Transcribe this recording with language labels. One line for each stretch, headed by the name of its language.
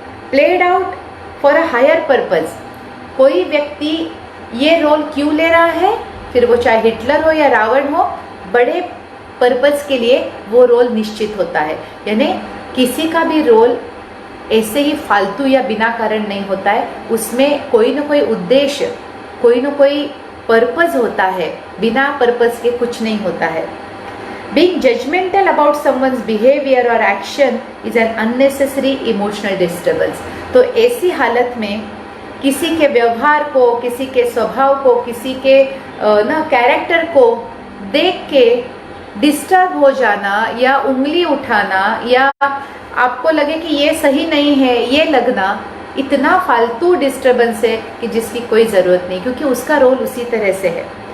Hindi: Played out for a higher purpose, कोई व्यक्ति ये रोल क्यों ले रहा है, फिर वो चाहे हिटलर हो या रावण हो, बड़े पर्पज़ के लिए वो रोल निश्चित होता है। यानी किसी का भी रोल ऐसे ही फालतू या बिना कारण नहीं होता है, उसमें कोई ना कोई उद्देश्य, कोई ना कोई पर्पज़ होता है, बिना पर्पज़ के कुछ नहीं होता है।
English: Being judgmental about someone's behavior or action is an unnecessary emotional disturbance.
Hindi: तो ऐसी हालत में किसी के व्यवहार को, किसी के स्वभाव को, किसी के कैरेक्टर को देख के डिस्टर्ब हो जाना या उंगली उठाना या आपको लगे कि ये सही नहीं है, ये लगना इतना फालतू डिस्टर्बेंस है कि जिसकी कोई ज़रूरत नहीं, क्योंकि उसका रोल उसी तरह से है।